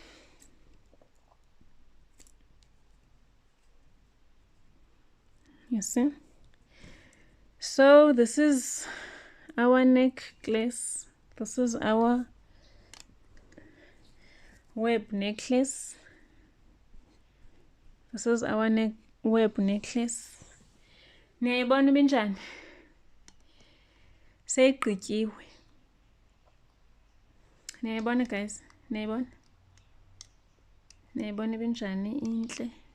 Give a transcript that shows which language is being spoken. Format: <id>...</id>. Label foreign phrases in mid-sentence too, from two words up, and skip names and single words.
<en>You see? So this is our necklace. This is our web necklace. This is our web necklace.</en> <xh>Niyayibona ibinjani? Seyigqityiwe. Niyayibona guys? Niyayibona? Niyayibona ibinjani intle?</xh>